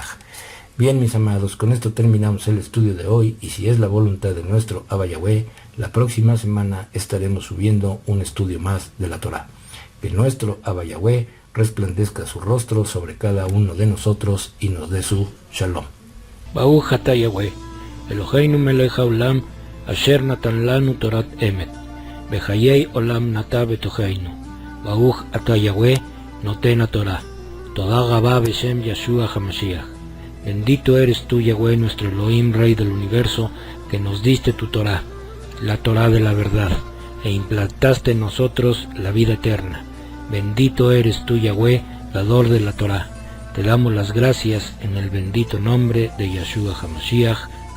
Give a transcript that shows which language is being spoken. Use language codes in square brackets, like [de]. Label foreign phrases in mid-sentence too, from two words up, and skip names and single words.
[es] Bien, mis amados, con esto terminamos el estudio de hoy, y si es la voluntad de nuestro Abba Yahweh, la próxima semana estaremos subiendo un estudio más de la Torá. Que nuestro Abba Yahweh resplandezca su rostro sobre cada uno de nosotros y nos dé su shalom. [he] ברוך אתה יהוה אלוהינו מלך העולם אשר נתן לנו תורת אמת בחיי עולם נטע בתוכנו. ברוך אתה יהוה נותן תורה תודה רבה בשם ישוע המשיח. [es] Bendito eres tú, Yahweh, nuestro Elohim, Rey del universo, que nos diste tu Torah, la Torah de la verdad, e implantaste en nosotros la vida eterna. Bendito eres tú, Yahweh, dador de la Torah. Te damos las gracias en el bendito nombre de Yeshua HaMashiach.